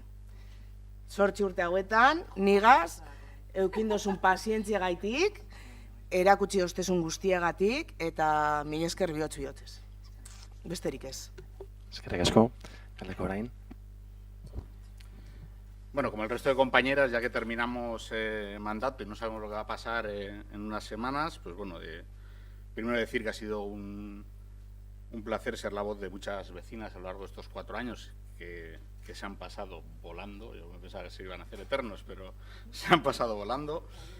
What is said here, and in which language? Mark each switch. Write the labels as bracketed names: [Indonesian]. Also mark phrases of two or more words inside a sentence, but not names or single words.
[Basque] 8 urte hauetan, nigaz, eukindozun pazientzia gaitik, erakutsi ostezun guztiagatik, eta mila esker bihotz-bihotzez. Besterik ez. Eskerrik asko, Galdeko orain. [Spanish] Bueno, como el resto de compañeras, ya que terminamos mandato y no sabemos lo que va a pasar en unas semanas, pues bueno, primero decir que ha sido un placer ser la voz de muchas vecinas a lo largo de estos 4 años que se han pasado volando. Yo pensaba que se iban a hacer eternos, pero se han pasado volando.